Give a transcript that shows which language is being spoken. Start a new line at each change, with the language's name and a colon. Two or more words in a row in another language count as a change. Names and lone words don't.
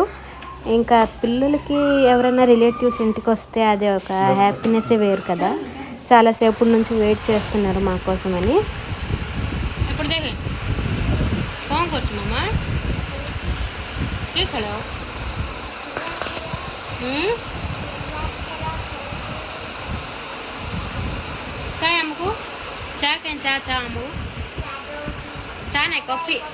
Telugu: ఇంకా పిల్లలకి ఎవరైనా రిలేటివ్స్ ఇంటికి వస్తే అది ఒక హ్యాపీనెస్సే వేరు కదా. చాలాసేపటి నుంచి వెయిట్ చేస్తున్నారు మా కోసమని.
Hindi: काय हमको चा क्या चा चा हमको चा नहीं कॉफी